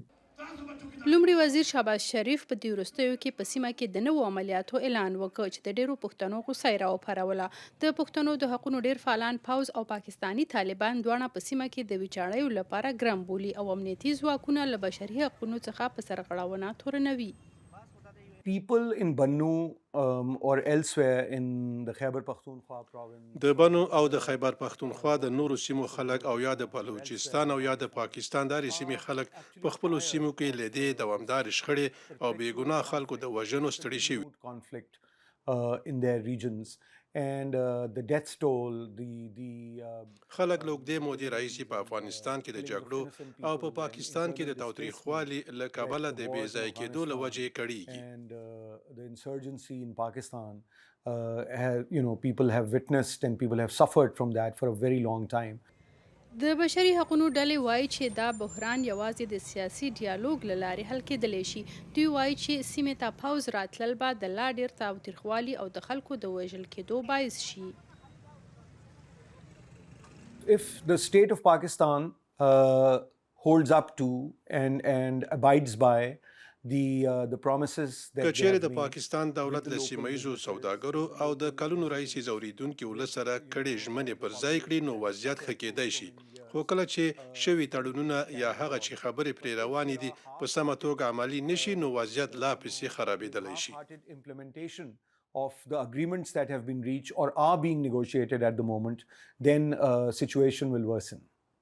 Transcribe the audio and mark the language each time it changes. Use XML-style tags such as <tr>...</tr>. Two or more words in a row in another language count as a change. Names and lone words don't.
<ps>لومړي وزیر شهباز شریف په دې وروستیو کې په سیمه کې د نوو عملیاتو اعلان وکړ چې د ډیرو پښتنو غوسه یې راوپاروله. د پښتنو د حقونو ډیر فعالان پوځ او پاکستانی طالبان دواړه په سیمه کې د ویچاړیو لپاره ګرم بولي او امنیتي ځواکونه له بشري حقونو څخه په سرغړونه تورنوي.</ps> <en>People in Bannu or elsewhere in the Khyber Pakhtunkhwa province.</en> <ps>د بنو او د خیبر پښتونخوا د نورو سیمو خلک او یا د بلوچستان او یا د پاکستان داري سیمې خلک په خپلو سیمو کې له دې دوامدار شخړې او بې ګناه خلکو د وژنو ستړي شوي.</ps> <en>Conflict in their regions and the death toll,</en> <ps>خلک له اوږدې مودې راهیسې په افغانستان کې د جګړو او په پاکستان کې د تاوتريخوالي له کبله د بې ځای کېدو له وجې کړېږي.</ps> <en>and the insurgency in Pakistan, people have witnessed and people have suffered from that for a very long time.</en> <ps>د بشري حقونو ډلې وایي چې دا بحران یوازې د سیاسي ډیالوګ له لارې حل کېدلی شي. دوی وایي چې سیمې ته پوځ راتلل به د لا ډېر تاوتریخوالي او د خلکو د وژل کېدو باعث شي.</ps> <en>If the state of Pakistan holds up to and abides by the promises that</en> <ps>که</ps> <en>they</en> <ps>چیرې</ps> <en>have</en> <ps>د</ps> <en>made</en> <ps>پاکستان دولت له سیمه ییزو سوداګرو او د کلونو راهیسې ځورېدونکي ولس سره کړې ژمنې پر ځای کړي نو وضعیت ښه کېدی شي. خو کله چې شوي تړونونه یا هغه چې خبرې پرې روانې دي په سمه توګه عملي نشي نو وضعیت لا پسې خرابېدلی شي.</ps> <en>implementation of the agreements that have been reached or are being negotiated at the moment, then situation will worsen.</en>